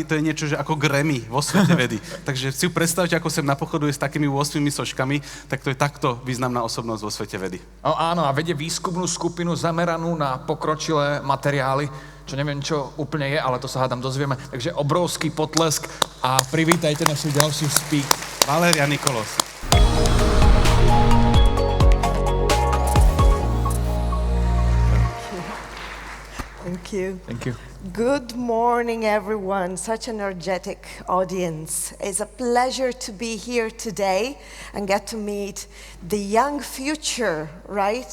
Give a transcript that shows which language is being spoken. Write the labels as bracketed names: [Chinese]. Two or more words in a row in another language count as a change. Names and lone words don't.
[Slovak] To je niečo, že ako Grammy vo svete vedy. Takže si predstavte, ako sem napochoduje s takými 8 soškami, tak to je takto významná osobnosť vo svete vedy. Áno, a vedie výskumnú skupinu zameranú na pokročilé materiály, čo neviem, čo úplne je, ale to sa hádam dozvieme. Takže obrovský potlesk a privítajte našu ďalšiu speak. Valeria Nicolosi. [English] Thank you. Thank you. Good morning, everyone. Such an energetic audience. It's a pleasure to be here today and get to meet the young future, right?